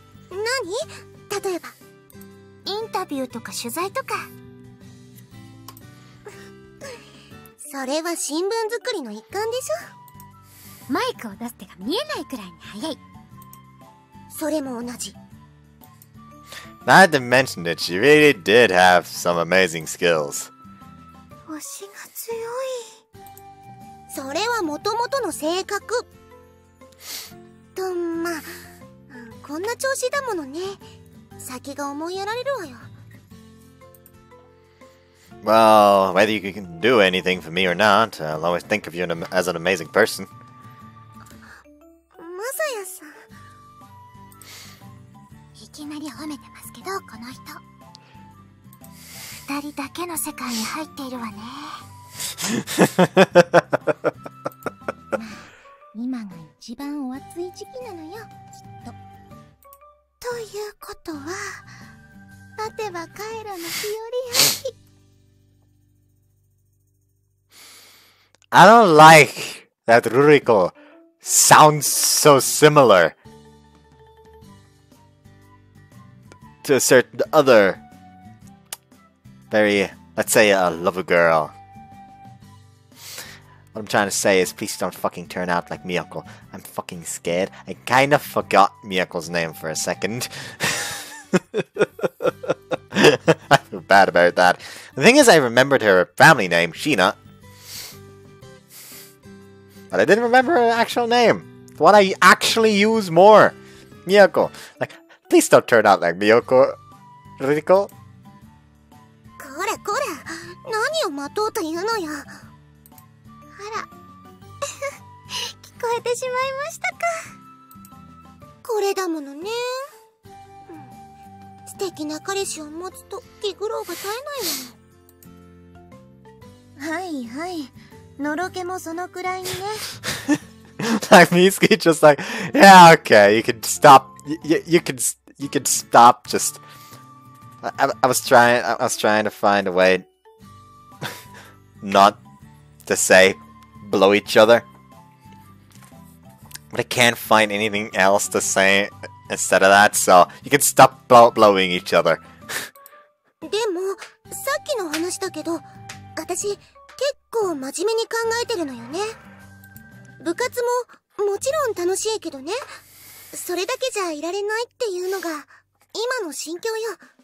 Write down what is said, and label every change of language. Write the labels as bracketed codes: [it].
[ja] 何？例えば。インタビューとか取材とか。それは新聞作りの一環でしょ。マイクを出す手が見えないくらいに早い。それも同じ。 [en] Now that they mentioned it, she really did have some amazing skills. [ja] 推しが強い。それはもともとの性格。と、まあ、こんな調子だものね。先が思いやられるわよ。 [en] Well, whether you can do anything for me or not, I'll always think of you as an amazing person. [ja] まさやさん。いきなり褒めてますけど、この人。二人だけの世界に入っているわね。今が一番お熱い時期なのよ、きっと。ということは、待てば帰らぬ日和 [en] I don't like that Ruriko sounds so similar to a certain other very, let's say, a lover girl. What I'm trying to say is, please don't fucking turn out like Miyako. I'm fucking scared. I kinda forgot Miyako's name for a second. I feel bad about that. The thing is, I remembered her family name, Sheena. But I didn't remember her actual name. The one I actually use more. Miyako. Like, please don't turn out like Miyako. Ruriko? [ja] こらこら、何を待とうというのよ。あら、聞こえてしまいましたか。これだものね。素敵な彼氏を持つと気苦労が絶えないわ。はいはい。のろけもそのくらいにね。 [en] Like Mitsuki just like, yeah, okay, you can stop. You can stop. Just, I was trying to find a way not to say blow each other, but I can't find anything else to say instead of that. So you can stop blowing each other. [ja] でもさっきの話だけど、私結構真面目に考えてるのよね。部活ももちろん楽しいけどね、それだけじゃいられないっていうのが今の心境よ。